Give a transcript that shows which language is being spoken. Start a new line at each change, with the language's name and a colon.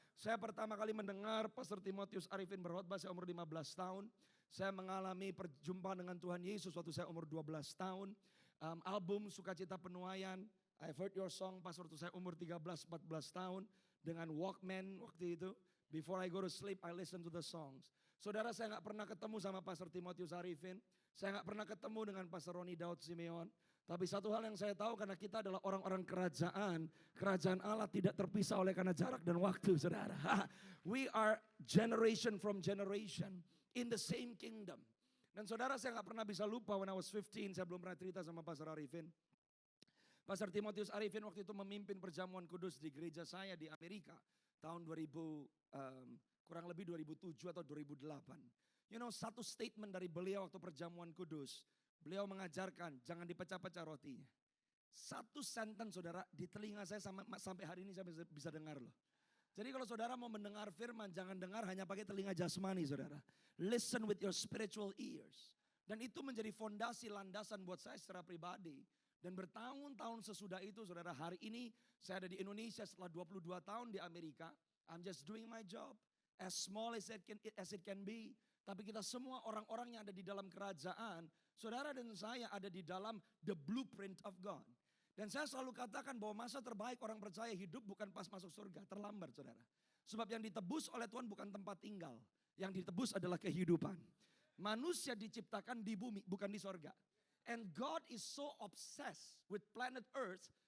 Indonesian: Saya pertama kali mendengar Pastor Timotius Arifin berkhotbah, saya umur 15 tahun. Saya mengalami perjumpaan dengan Tuhan Yesus waktu saya umur 12 tahun. Album Sukacita Penuaian,
English: I've heard your song
Indonesian: pas waktu saya umur 13-14 tahun. Dengan Walkman waktu itu.
English: Before I go to sleep, I listen to the songs.
Indonesian: Saudara, saya gak pernah ketemu sama Pastor Timotius Arifin. Saya gak pernah ketemu dengan Pastor Roni Daud Simeon. Tapi satu hal yang saya tahu, karena kita adalah orang-orang kerajaan. Kerajaan Allah tidak terpisah oleh karena jarak dan waktu, saudara.
English: We are generation from generation in the same kingdom.
Indonesian: Dan saudara, saya gak pernah bisa lupa
English: when I was 15,
Indonesian: saya belum pernah cerita sama Pastor Arifin. Pastor Timotius Arifin waktu itu memimpin perjamuan kudus di gereja saya di Amerika. Tahun 2000, kurang lebih 2007 atau 2008.
English: You know,
Indonesian: satu statement dari beliau waktu perjamuan kudus. Beliau mengajarkan, jangan dipecah-pecah rotinya. Satu sentence saudara, di telinga saya sampai hari ini saya bisa dengar loh. Jadi kalau saudara mau mendengar firman, jangan dengar hanya pakai telinga jasmani saudara.
English: Listen with your spiritual ears.
Indonesian: Dan itu menjadi fondasi landasan buat saya secara pribadi. Dan bertahun-tahun sesudah itu saudara, hari ini saya ada di Indonesia setelah 22 tahun di Amerika.
English: I'm just doing my job as small as it can be.
Indonesian: Tapi kita semua orang-orang yang ada di dalam kerajaan, saudara dan saya ada di dalam
English: the blueprint of God.
Indonesian: Dan saya selalu katakan bahwa masa terbaik orang percaya hidup bukan pas masuk surga, terlambat saudara. Sebab yang ditebus oleh Tuhan bukan tempat tinggal, yang ditebus adalah kehidupan. Manusia diciptakan di bumi, bukan di surga.
English: And God is so obsessed with planet Earth.